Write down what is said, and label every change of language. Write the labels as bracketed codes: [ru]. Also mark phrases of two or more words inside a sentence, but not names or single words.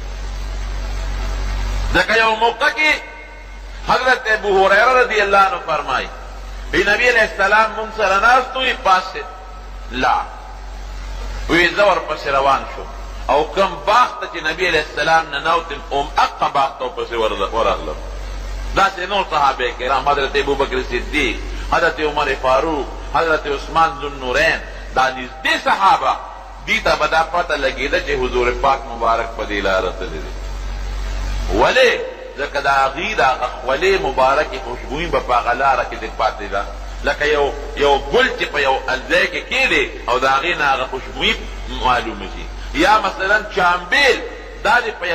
[ps] ځکه یو موقع کې حضرت ابو هریره [ar] رضی الله عنه [ps] فرمایي وی نبی [ar] علیہ السلام [ps] مونږ سره ناست وی پاسې لا وی زه ورپسې روان شوم او کوم باغ ته چې نبی [ar] علیہ السلام [ps] ننوتم هغه باغ ته ورپسې ورغلم داسې نور صحابه کرام حضرت ابوبکر صدیق حضرت عمر فاروق حضرت عثمان ذوالنورین دا نږدې صحابه دی ته به دا پته لګېده چې حضور پاک مبارک په دې لاره تللی دی ولې ځکه د هغې د هغه خولې مبارکې خوشبویي به په هغه لاره کې دې پاتې ده لکه یو ګل چې په یو ځای کې کېدی او د هغې نه هغه خوشبویي معلومه شي یا مثلا چامبیل دا دې په